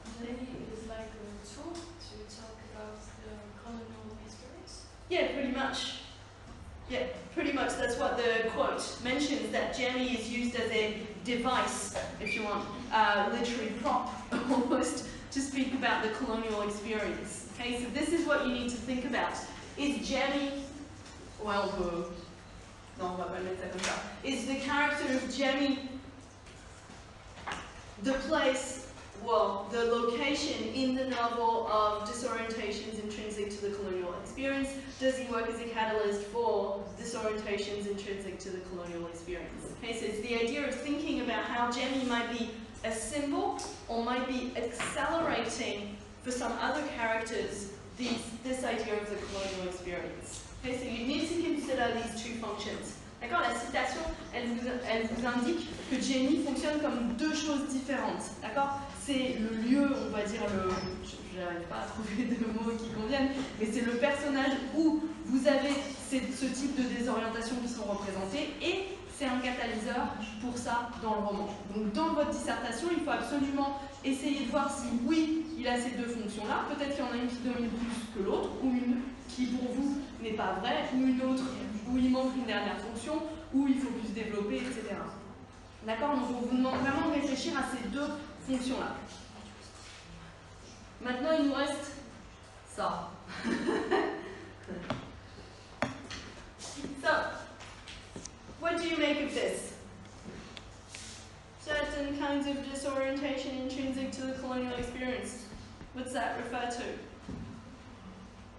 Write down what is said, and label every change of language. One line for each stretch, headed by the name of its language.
English: Jemmy is like a tool to talk about the colonial experience? Yeah, pretty much. Yeah, pretty much that's what the quote mentions, that Jemmy is used as a device, if you want, literary prop almost, to speak about the colonial experience. Okay, so this is what you need to think about. Is Jemmy, well,
French: non, on va pas mettre ça comme ça.
English: Is the character of Jemmy the place, well, the location in the novel of disorientations intrinsic to the colonial experience? Does he work as a catalyst for disorientations intrinsic to the colonial experience? Okay, so it's the idea of thinking about how Jemmy might be a symbol or might be accelerating for some other characters this idea of the colonial experience. Okay, so you need to consider these two functions.
French: D'accord, la citation, elle vous indique que Jemmy fonctionne comme deux choses différentes. D'accord, c'est le lieu, on va dire je n'arrive pas à trouver de mots qui conviennent, mais c'est le personnage où vous avez ce type de désorientation qui sont représentées et c'est un catalyseur pour ça dans le roman. Donc dans votre dissertation, il faut absolument essayer de voir si oui, il a ces deux fonctions-là, peut-être qu'il y en a une qui domine plus que l'autre, ou une qui pour vous n'est pas vraie, ou une autre où il manque une dernière fonction, où il faut plus développer, etc. D'accord? Donc on vous demande vraiment de réfléchir à ces deux fonctions-là. Maintenant, il nous reste ça.
English: So, what do you make of this? Certain kinds of disorientation intrinsic to the colonial experience. What's that refer to?